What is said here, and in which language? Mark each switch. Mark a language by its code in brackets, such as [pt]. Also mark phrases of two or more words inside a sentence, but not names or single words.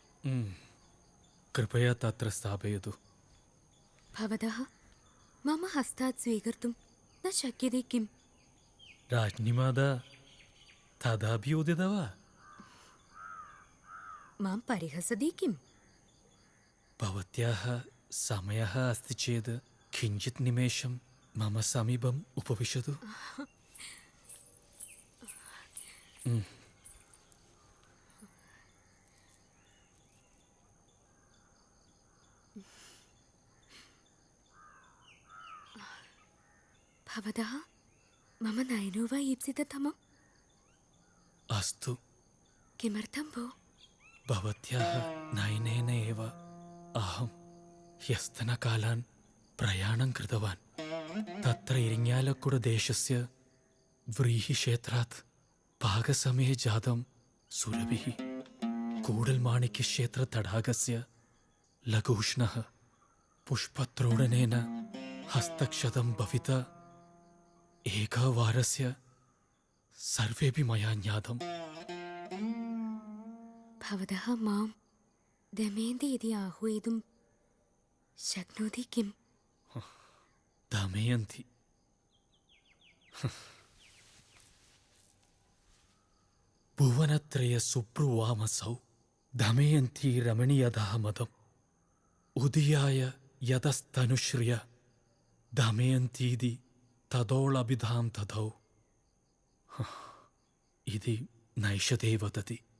[sa] कृपया तत्र स्थापयतु. ഭവതഃ മമ ഹസ്താത് സ്വീകർത്തും ന ശക്യത്തെ കിം? राज्ञीमाता तदापि उदिता वा? മാം പരിഹസതി കിം? भवत्याः समयः अस्ति चेत् किञ्चित् निमेषं मम समीपम् उपविशतु. ഭവതഃ മമ നയനോ വാ ഈപ്സിതതമം? अस्तु. കിമർത്ഥം ഭോ? भवत्याः नयनेन एव अहं ह्यस्तनकालान् प्रयाणं कृतवान्. तत्र इरिङ्यालकुडदेशस्य व्रीहिक्षेत्रात् पाकसमये जातं सुरभिः कूडल्माणिक्यक्षेत्रतडागस्य लघूष्णः पुष्पत्रोडनेन हस्तक्षतं भविता एकवारस्य सर्वेपि मया ज्ञातम्. ഭവതഃ മാം ദമയന്തി ഇതി ആഹ്വയിതും ശക്നോതി കിം? दमयन्ति. भुवनत्रय सुब्रुवामसौ दमयन्ती रमणीयतः मदम् उदयाय यतस्तनुश्रिय दमयन्तीति ततोऽभिधां ततौ इति नैषधे वदति.